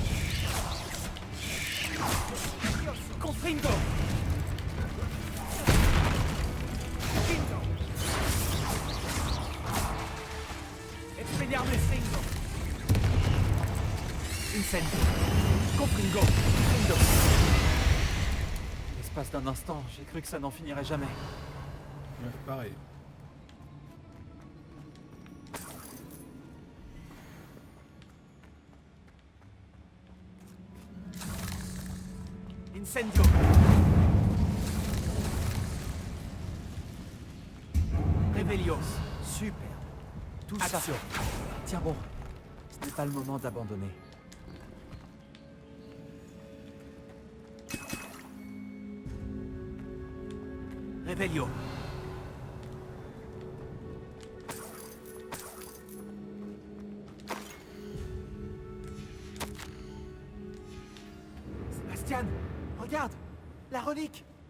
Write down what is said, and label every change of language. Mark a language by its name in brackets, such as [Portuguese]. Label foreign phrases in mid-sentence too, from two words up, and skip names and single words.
[French] Confringo. Confringo. Expelliarmus. Incendio. Confringo. Confringo. L'espace d'un instant, j'ai cru que ça n'en finirait jamais. Ouais, pareil. Incendio. Revelio. Super. Tout Action. ça. Tiens bon, ce n'est pas le moment d'abandonner. Revelio. Sébastien, regarde, la relique.